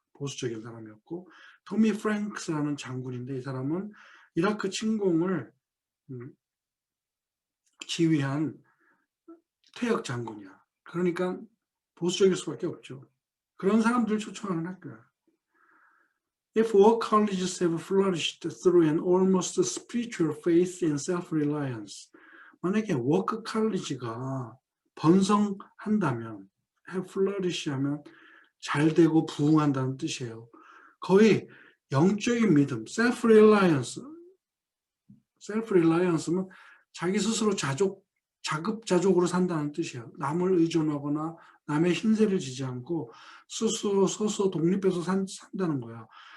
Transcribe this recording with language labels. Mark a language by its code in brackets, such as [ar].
[ko] 보수적인 사람이었고 토미 프랭크스라는 장군인데 이 사람은 이라크 침공을 지휘한 퇴역 장군이야. 그러니까 보수적일 수밖에 없죠. 그런 사람들 초청하는 학교야. [en] If all colleges have flourished through an almost spiritual faith and self-reliance, [ko] 만약에 워크 컬리지가 번성한다면, have flourish 하면 잘 되고 부흥한다는 뜻이에요. 거의 영적인 믿음, self-reliance는 자기 스스로 자급자족으로 산다는 뜻이에요. 남을 의존하거나 남의 힘세를 지지 않고 스스로 서서 독립해서 산다는 거야.